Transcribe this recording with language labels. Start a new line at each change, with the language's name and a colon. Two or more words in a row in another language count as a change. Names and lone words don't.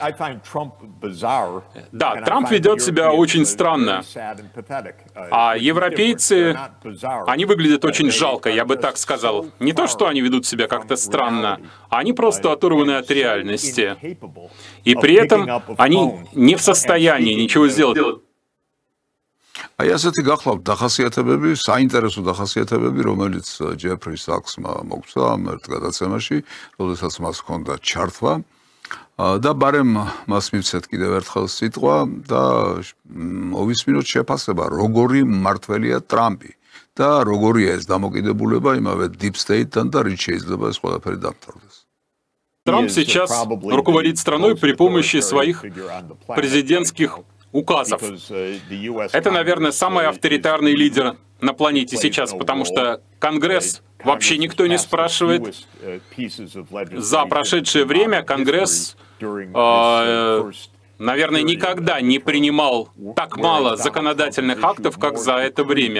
Russian: Да, Трамп ведет себя очень странно, а европейцы, они выглядят очень жалко, я бы так сказал. Не то, что они ведут себя как-то странно, они просто оторваны от реальности. И при этом они не в состоянии ничего сделать.
Georgian: აი ასეთი გახლავთ დახასიათებები, საინტერესო დახასიათებები, რომელიც ჯეფრი საქსმა მოგცა ამ ერთ გადაცემაში, როდესაც მას ჰქონდა ჩართვა და ბარემ მას მივცეთ კიდევ ერთხელ სიტყვა და მოვისმინოთ შეფასება, როგორი მმართველია ტრამპი და როგორია ეს დამოკიდებულება იმავე
English: deep state-
Georgian: თან და რით შეიძლება ეს ყველაფერი დამთავრდეს.
Russian: Трамп сейчас руководит страной при помощи своих президентских указов. Это, наверное, самый авторитарный лидер на планете сейчас, потому что Конгресс вообще никто не спрашивает. За прошедшее время Конгресс, наверное, никогда не принимал так мало законодательных актов, как за это время.